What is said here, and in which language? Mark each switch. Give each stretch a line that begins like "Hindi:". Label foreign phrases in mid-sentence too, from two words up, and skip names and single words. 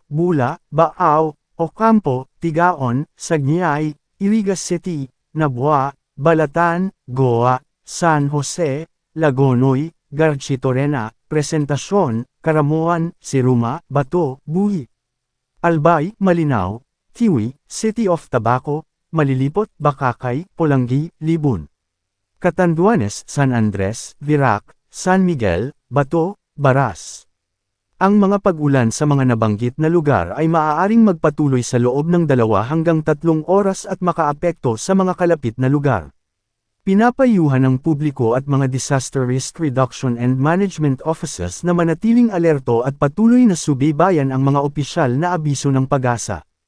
Filipino: Bula, Baaw, Ocampo, Tigaon, Sagnay, Iligas City, Nabua, Balatan, Goa, San Jose, Lagonoy, Garchitorena, Presentacion, Caramuan, Siruma, Bato, Buhi, Albay, Malinao, Tiwi, City of Tabaco, Malilipot, Bakakay, Polanggi, Libon, Catanduanes, San Andres, Virac, San Miguel, Bato, Baras. Ang mga pag-ulan sa mga nabanggit na lugar ay maaaring magpatuloy sa loob ng 2 hanggang 3 oras at makaapekto sa mga kalapit na lugar. Pinapayuhan ng publiko at mga Disaster Risk Reduction and Management Offices na manatiling alerto at patuloy na subaybayan ang mga opisyal na abiso ng pag-asa.